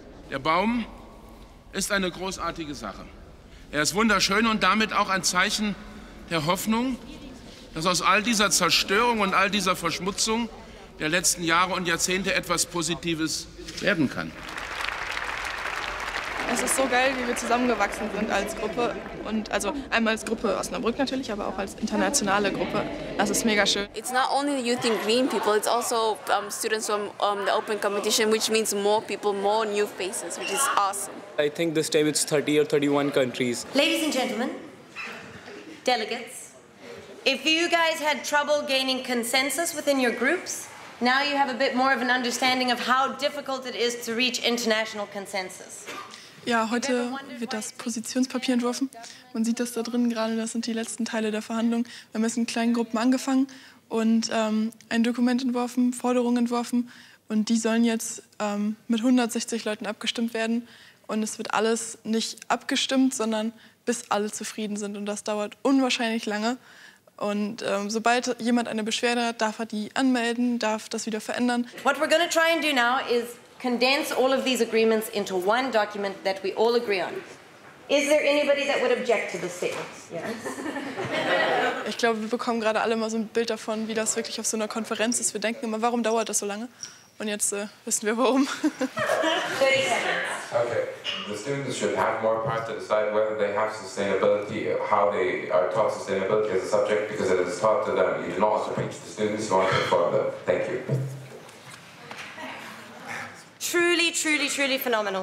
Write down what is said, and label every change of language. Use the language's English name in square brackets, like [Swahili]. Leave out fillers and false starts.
[German] Der Baum ist eine großartige Sache. Er ist wunderschön und damit auch ein Zeichen der Hoffnung, dass aus all dieser Zerstörung und all dieser Verschmutzung der letzten Jahre und Jahrzehnte etwas Positives werden kann. Es ist so geil, wie wir zusammengewachsen sind als Gruppe. Und also einmal als Gruppe Osnabrück natürlich, aber auch als internationale Gruppe. Das ist mega schön. [English] It's not only the Youth in Green people, it's also students from the open competition, which means more people, more new faces, which is awesome. I think this time it's 30 or 31 countries. Ladies and gentlemen, delegates, if you guys had trouble gaining consensus within your groups, now you have a bit more of an understanding of how difficult it is to reach international consensus. [German] Ja, heute wird das Positionspapier entworfen. Man sieht das da drin gerade, das sind die letzten Teile der Verhandlungen. Wir haben jetzt in kleinen Gruppen angefangen und ein Dokument entworfen, Forderungen entworfen. Und die sollen jetzt mit 160 Leuten abgestimmt werden. Und es wird alles nicht abgestimmt, sondern bis alle zufrieden sind. Und das dauert unwahrscheinlich lange. Und sobald jemand eine Beschwerde hat, darf er die anmelden, darf das wieder verändern. [English] What we're going to try and do now is condense all of these agreements into one document that we all agree on. Is there anybody that would object to the statements? Yes. [German] Ich glaube, wir bekommen gerade alle mal so ein Bild davon, wie das wirklich auf so einer Konferenz ist. Wir denken immer, warum dauert das so lange? Und jetzt wissen wir, warum. [English] 30 seconds. Okay. The students should have more power to decide whether they have sustainability, how they are taught sustainability as a subject, because it is taught to them. You do not want to preach the students, you want to inform them. Thank you. Truly, truly, truly phenomenal.